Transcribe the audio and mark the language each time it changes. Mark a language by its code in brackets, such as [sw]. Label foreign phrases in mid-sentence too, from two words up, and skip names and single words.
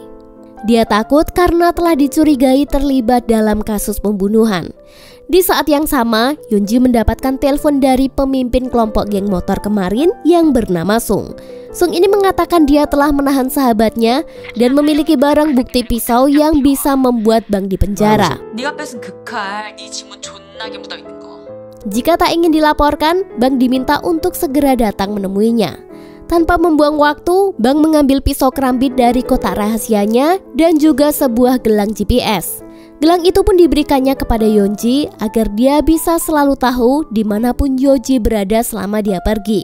[id] Dia takut karena telah dicurigai terlibat dalam kasus pembunuhan. Di saat yang sama, Yeonji mendapatkan telepon dari pemimpin kelompok geng motor kemarin yang bernama Sung. Sung ini mengatakan dia telah menahan sahabatnya dan memiliki barang bukti pisau yang bisa membuat Bang dipenjara. [ko] 네가 뺏은 그 칼, 네 지문 존나게 묻어 있는 거. [id] Jika tak ingin dilaporkan, Bang diminta untuk segera datang menemuinya. Tanpa membuang waktu, Bang mengambil pisau kerambit dari kotak rahasianya dan juga sebuah gelang GPS. Gelang itu pun diberikannya kepada Yeonji agar dia bisa selalu tahu dimanapun Yeonji berada selama dia pergi.